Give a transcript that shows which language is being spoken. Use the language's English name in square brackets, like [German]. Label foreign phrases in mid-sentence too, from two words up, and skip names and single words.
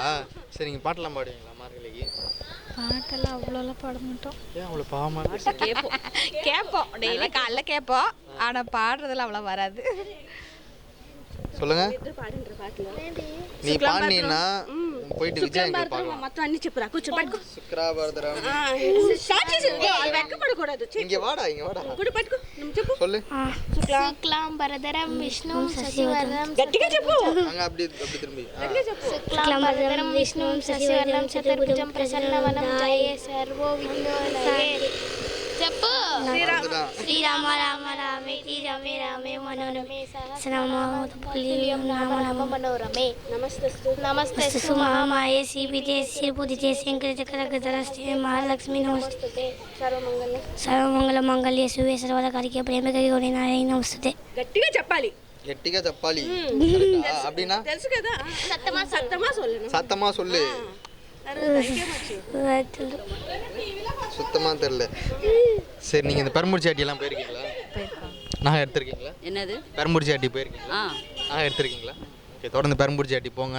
[Tamil] சரி, நீங்கள் பாட்டெல்லாம் பாடுவீங்களா மார்கழிக்கு? பாட்டெல்லாம் அவ்வளோலாம் பாட மாட்டோம். ஏன் அவ்வளோ பாவமாக? கேட்போம் டெய்லி காலைல கேட்போம். ஆனால் பாடுறதெல்லாம் அவ்வளோ வராது. சொல்லுங்க. நீ பாடினீன்னா போயிட்டு விஜய் [Telugu] మొత్తం అన్ని చెప్పురా. కూర్చో పట్టుకో. [Sanskrit] சுக்ராபரதரம். [Telugu] స్టార్ట్ చేసి వాళ్ళు వెక్కపడకూడదు. [Tamil] இங்க வாடா. [Telugu] ఇప్పుడు పట్టుకో. నువ్వు చెప్పు. [Tamil] சொல்லு. [Sanskrit] శుక్లాంబరధరం విష్ణుం శశివర్ణం. [Telugu] గట్టిగా చెప్పు. [Tamil] அங்க அப்படி திரும்பி. [Telugu] గట్టిగా చెప్పు. [Sanskrit] శుక్లాంబరధరం విష్ణుం శశివర్ణం చతుర్భుజం ప్రసన్నవదనం ధ్యాయే సర్వో విఘ్నోపశాంతయే. [Telugu] చెప్పు. [Sanskrit] శ్రీరామ రామ రామేతి రమే రామే మనోరమే సహస్రనామం నామ మనోరమే. నమస్తస్తు మహామాయే శ్రీపీఠే శ్రీపూజితే శంకరచక్రగతరస్తే మహాలక్ష్మి నమస్తే. సర్వమంగళ మంగళ్యే శివే సర్వదకారికే ప్రేమకరి గౌరీ నారాయణ నమస్తే. [Telugu] గట్టిగా చెప్పాలి. [Tamil] அப்படின்னா [Telugu] తెలుసు కదా. [Tamil] சத்தமா சொல்லு. சுத்தமாக தெரியல. சரி, நீங்கள் இந்த பெரம்பூர் சாட்டியெல்லாம் போயிருக்கீங்களா? நாங்கள் எடுத்துருக்கீங்களா? என்னது? பெரம்பூர் சாட்டி போயிருக்கீங்களா? நாங்கள் எடுத்துருக்கீங்களா? ஓகே, தொடர்ந்து பெரம்பூர் சாட்டி போங்க.